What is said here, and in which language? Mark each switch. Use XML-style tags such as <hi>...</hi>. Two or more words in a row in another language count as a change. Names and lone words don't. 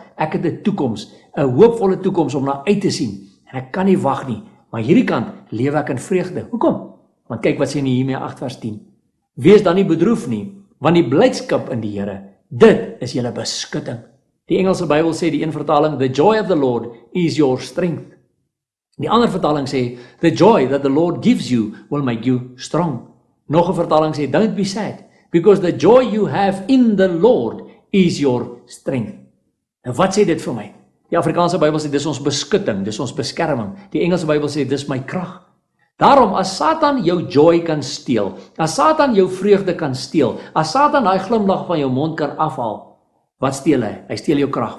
<af>Ek het 'n toekoms, 'n hoopvolle toekoms om na uit te sien, en ek kan nie wag nie, maar hierdie kant lewe ek in vreugde. Hoekom? Want kyk wat sê Nehemia 8 vers 10. Wees dan nie bedroef nie, want die blydskap in die Here, dit is julle beskutting. Die Engelse Bybel sê, die een vertaling,</af> <en>the joy of the Lord is your strength.</en> <af>Die ander vertaling sê,</af> <en>the joy that the Lord gives you will make you strong.</en> <af>Nog 'n vertaling sê,</af> <en>don't be sad, because the joy you have in the Lord is your strength.</en> <af>En wat sê dit vir my? Die Afrikaanse Bybel sê, dis ons beskutting, dis ons beskerming. Die Engelse Bybel sê, dis my krag. Daarom, as Satan jou joy kan steel, as Satan jou vreugde kan steel, as Satan daai glimlag van jou mond kan afhaal, wat steel hy? Hy steel jou krag.</af>